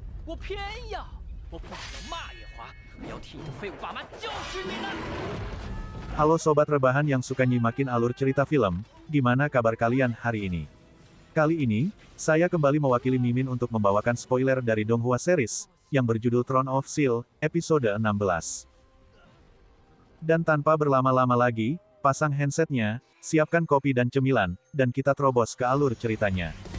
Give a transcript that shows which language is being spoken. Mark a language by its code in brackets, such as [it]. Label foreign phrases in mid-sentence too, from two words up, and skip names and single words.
[zh] 我偏要，我不只要骂夜华，还要替你的废物爸妈就是你呢！ [id] Halo sobat rebahan yang suka nyimakin alur cerita film, gimana kabar kalian hari ini? Kali ini, saya kembali mewakili Mimin untuk membawakan spoiler dari Donghua series, yang berjudul Throne of Steel, episode 16. Dan tanpa berlama-lama lagi, pasang handsetnya, siapkan kopi dan cemilan, dan kita terobos ke alur ceritanya.